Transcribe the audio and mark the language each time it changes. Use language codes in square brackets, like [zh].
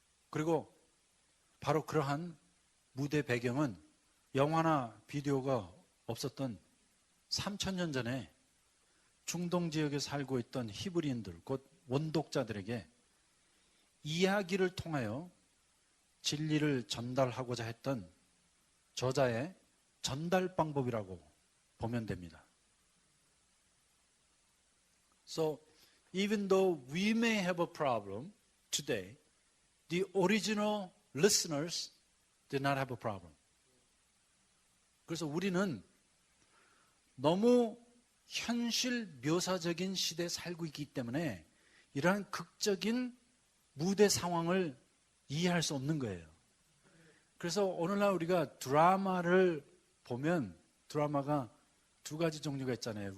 [ko] 그리고 바로 그러한 무대 배경은 영화나 비디오가 없었던 3,000년 전에 중동 지역에 살고 있던 히브리인들, 곧 원독자들에게 이야기를 통하여 진리를 전달하고자 했던 저자의 전달 방법이라고 보면 됩니다. [en] So, even though we may have a problem today, the original listeners did not have a problem. [ko] 그래서 우리는 너무 현실 묘사적인 시대에 살고 있기 때문에 이러한 극적인 무대 상황을 이해할 수 없는 거예요. 그래서 오늘날 우리가 드라마를 보면 드라마가 두 가지 종류가 있잖아요.